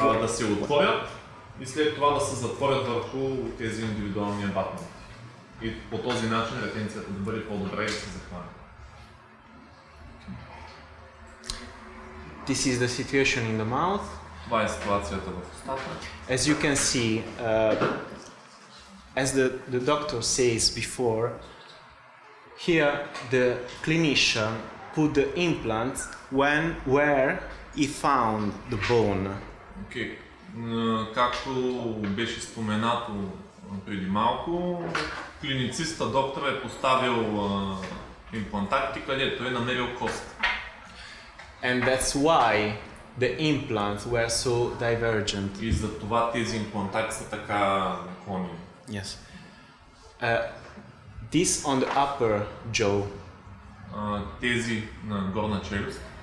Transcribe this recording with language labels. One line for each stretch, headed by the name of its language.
Bulgarian: Да се отворят и след това да се затворят върху тези индивидуални абатменти. И по този начин ретенцията да бъде по-добре и да се захване.
English: This is the situation in the mouth.
Bulgarian: Това е ситуацията в устата.
English: As you can see, as the doctor says before, here the clinician put the implant where he found the bone.
Bulgarian: Okay. Както беше споменато преди малко, клинициста доктор е поставил имплантати, където е намерил кост.
English: And that's why the implants were so divergent.
Bulgarian: И затова тези имплантати са така наклонени.
English: Yes. This on the upper jaw.
Bulgarian: Тези на горна челюст.